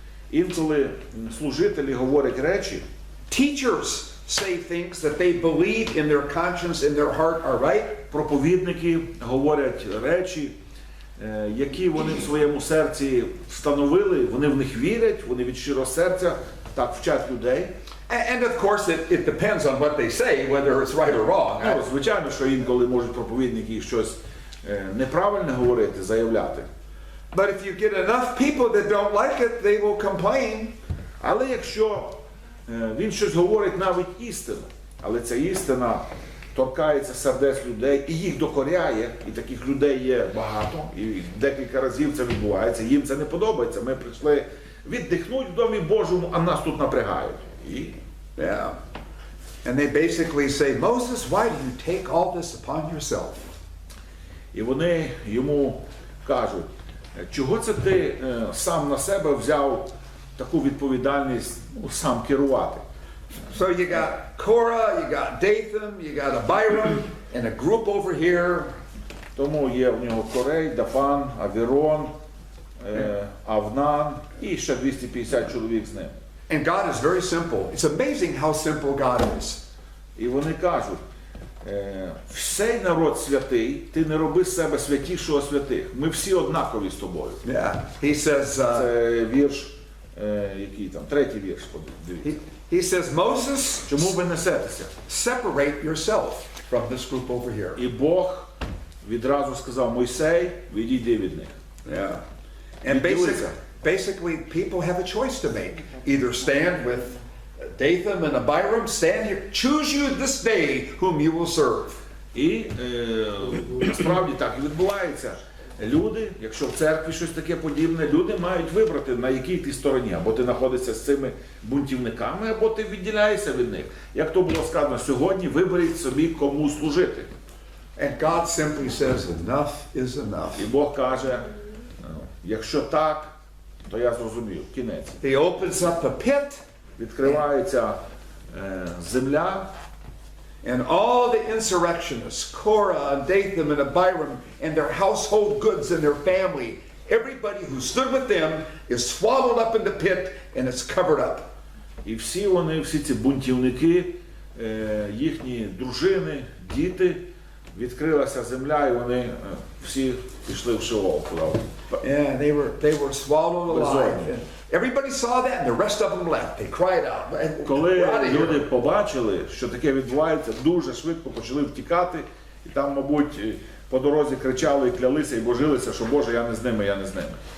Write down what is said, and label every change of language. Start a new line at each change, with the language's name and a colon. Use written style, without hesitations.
Ukrainian: Інколи служителі говорять речі.
English: Teachers say things that they believe in their conscience, in their heart are right.
Ukrainian: Проповідники говорять речі, які вони в своєму серці встановили, вони в них вірять, вони від щирого серця так вчать людей.
English: And of course it depends on what they say, whether it's right or wrong.
Ukrainian: Звичайно, що інколи можуть проповідники щось неправильне говорити, заявляти.
English: But if you get enough people that don't like it, they will complain.
Ukrainian: Але якщо він щось говорить навіть істину, але ця істина торкається сердець людей і їх докоряє, і таких людей є багато, і декілька разів це відбувається, їм це не подобається. Ми прийшли віддихнути в Домі Божому, а нас тут напрягають. І
English: Yeah. And they basically say, Moses, why do you take all this upon yourself?
Ukrainian: І вони йому кажуть, чого це ти сам на себе взяв таку відповідальність сам керувати?
English: So you got Korah, you got Dathan, you got Abiram, and a group over here.
Ukrainian: Тому є в нього Корей, Дафан, Авірон, Авнан і ще 250 чоловік з ним.
English: And God is very simple. It's amazing how simple God is.
Ukrainian: І вони кажуть, всей народ святий, ти не роби з себе святішого святих. Ми всі однакові з тобою.
English: Yeah. He says,
Ukrainian: Це вірш, який там, третій вірш, дивіться.
English: he says, Moses,
Ukrainian: Чому ви несетеся?
English: separate yourself from this group over here.
Ukrainian: І Бог відразу сказав, Мойсей, відійди від них.
English: Yeah. And basically, people have a choice to make. Either stand with Dathan and Abiram, stand here, choose you this day whom you will serve.
Ukrainian: І насправді так і відбувається. Люди, якщо в церкві щось таке подібне, люди мають вибрати, на якій ти стороні. Або ти знаходишся з цими бунтівниками, або ти відділяєшся від них. Як то було сказано сьогодні, виберіть собі, кому служити.
English: And God simply says, enough is enough.
Ukrainian: І Бог каже, якщо так, то я зрозумів, кінець.
English: He opens up the pit,
Ukrainian: Відкривається земля,
English: and all the insurrectionists, Korah and Dathan and Abiram, and their household goods and their family, everybody who stood with them is swallowed up in the pit and it's covered up.
Ukrainian: і всі вони, всі ці бунтівники, їхні дружини, діти, відкрилася земля, і вони всі пішли в Шеол.
English: Yeah, they were swallowed alive. And everybody saw that, and the rest of them left. They cried out,
Ukrainian: Коли
English: "We're out of
Ukrainian: люди
English: here."
Ukrainian: побачили, що таке відбувається, дуже швидко почали втікати, і там, мабуть, по дорозі кричали і клялися, і божилися, що Боже, я не з ними, я не з ними.